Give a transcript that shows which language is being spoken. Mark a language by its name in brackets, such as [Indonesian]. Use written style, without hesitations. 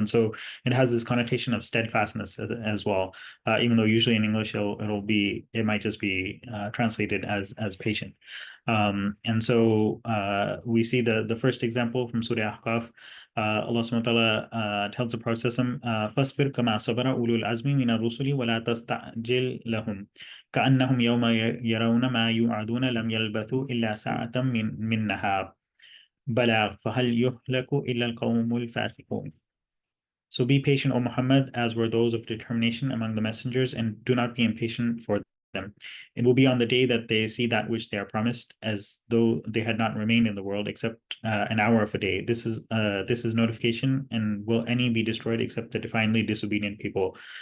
[English] And so it has this connotation of steadfastness as well, even though usually in English it might just be translated as patient. And so we see the first example from Surah Ahqaf. Allah subhanahu wa ta'ala tells the Prophet [Arabic] فَاصْبِرْ كَمَا صَبَرَ أُولُو الْعَزْمِ مِنَ الرُّسُلِ وَلَا تَسْتَعْجِلْ لَهُمْ كأنهم يوم يرون ما يوعدون لم يلبثوا إلا ساعة من نهار بلاغ فهل يهلك إلا القوم الفاسقون. [English] So be patient, O Muhammad, as were those of determination among the messengers, and do not be impatient for them. It will be on the day that they see that which they are promised, as though they had not remained in the world except an hour of a day. This is notification, and will any be destroyed except the defiantly disobedient people?